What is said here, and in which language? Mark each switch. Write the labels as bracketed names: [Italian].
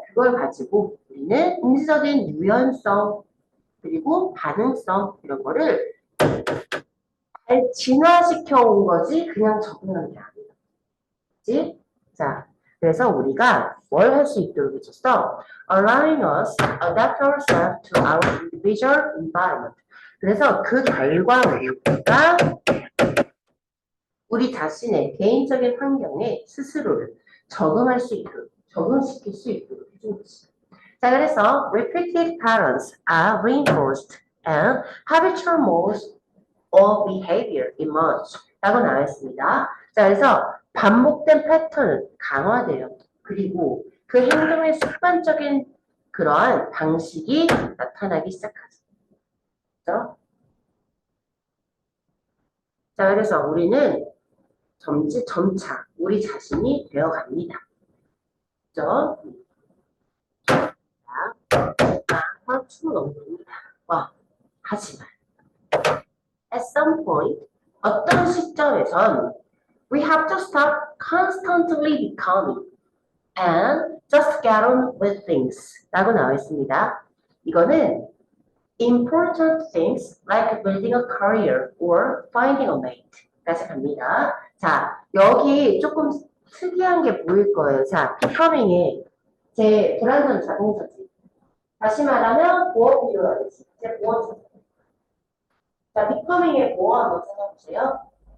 [Korean] 그걸 가지고 우리는 인지적인 유연성 그리고 반응성 이런 거를 잘 진화시켜 온 거지 그냥 적응한 게 아니야. 그치? 자, 그래서 우리가 뭘 할 수 있도록 해줬어? [English] Allowing us adapt ourselves to our individual environment. [Korean] 그래서 그 결과 우리가 우리 자신의 개인적인 환경에 스스로를 적응할 수 있도록, 적응시킬 수 있도록 해준 거지. 자, 그래서 [English] repeated patterns are reinforced and habitual modes of behavior emerge [Korean] 라고 나와 있습니다. 자, 그래서 반복된 패턴은 강화돼요. 그리고 그 행동의 습관적인 그러한 방식이 나타나기 시작하죠. 그렇죠? 자, 그래서 우리는 점차 우리 자신이 되어갑니다. 그죠? 자, 춤을 넘깁니다. 하지만 [English] at some point [Korean] 어떤 시점에선 [English] we have to stop constantly becoming and just get on with things [Korean] 라고 나와 있습니다. 이거는 [English] important things like building a career or finding a mate [Korean] 까지 갑니다. 자, 여기 조금 특이한 게 보일 거예요. 자, becoming의 제 불완전 자동사지. 다시 말하면 보어 필요하겠지. 제 보어. 자, becoming의 보어 한번 생각해보세요.